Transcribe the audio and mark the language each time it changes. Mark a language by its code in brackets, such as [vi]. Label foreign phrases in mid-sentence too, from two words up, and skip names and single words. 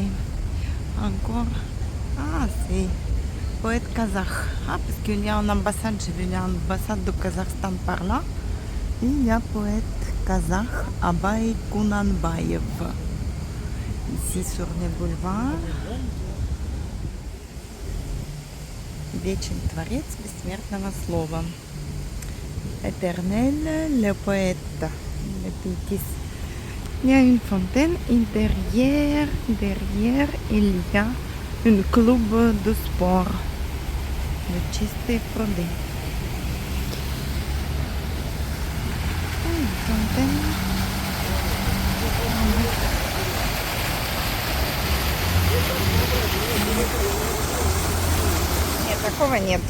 [fr] Encore. Ah, c'est poète kazakh. Ah, parce qu'il y a une ambassade, j'ai vu l'ambassade du Kazakhstan par là. Et il y a poète kazakh Abay Kunanbayev. Ici sur les boulevards. [ru] Вечный творец бессмертного слова. [fr] Éternel, le poète, le poétiste. Il y a une fontaine et derrière il y a un club de sport. [ru] De чистые пруды. Ой, фонтан. Нет, такого нету.